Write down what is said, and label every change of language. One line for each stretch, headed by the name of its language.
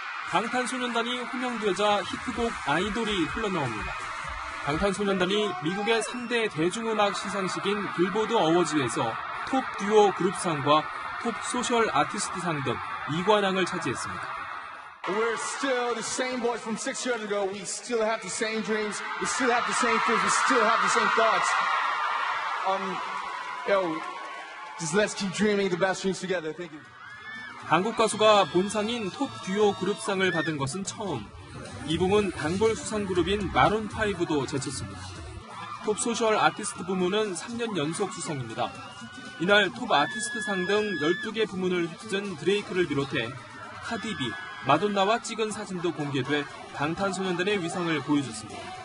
Korean: 방탄소년단이 호명되자 히트곡 아이돌이 흘러나옵니다. 방탄소년단이 미국의 3대 대중음악 시상식인 빌보드 어워즈에서 톱 듀오 그룹상과 톱 소셜 아티스트상 등 2관왕을 차지했습니다.
English: We're still the same boys from 6 years ago. We still have the same dreams. We still have the same fears. We still have the same thoughts. Just let's keep dreaming the best dreams together. Thank you.
Korean: 한국 가수가 본상인 톱 듀오 그룹상을 받은 것은 처음. 이 부문 단골 수상 그룹인 마룬5도 제쳤습니다. 톱 소셜 아티스트 부문은 3년 연속 수상입니다. 이날 톱 아티스트상 등 12개 부문을 휩쓴 드레이크를 비롯해 카디비, 마돈나와 찍은 사진도 공개돼 방탄소년단의 위상을 보여줬습니다.